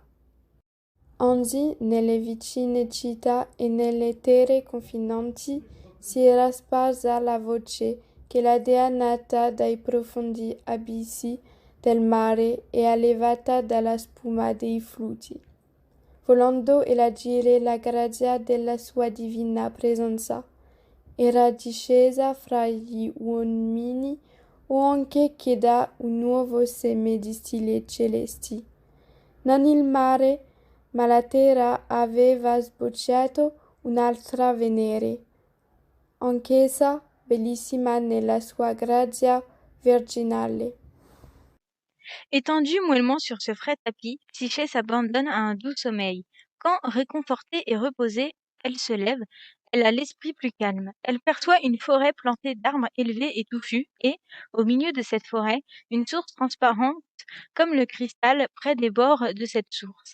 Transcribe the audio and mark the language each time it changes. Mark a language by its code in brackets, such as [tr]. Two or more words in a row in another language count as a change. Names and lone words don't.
[it] Onde, nelle vicine città e nelle terre confinanti, si era sparsa la voce che la dea nata dai profondi abissi del mare e allevata dalla spuma dei flutti, volando elagire la grazia della sua divina presenza, era discesa fra gli uomini o anche che da un nuovo seme di stelle celesti. Non il mare, ma la terra aveva sbocciato un'altra Venere, anch'essa bellissima nella sua grazia virginale. [fr] Étendue mollement sur ce frais tapis, Psyché s'abandonne à un doux sommeil. Quand, réconfortée et reposée, elle se lève, elle a l'esprit plus calme. Elle perçoit une forêt plantée d'arbres élevés et touffus, et, au milieu de cette forêt, une source transparente comme le cristal près des bords de cette source.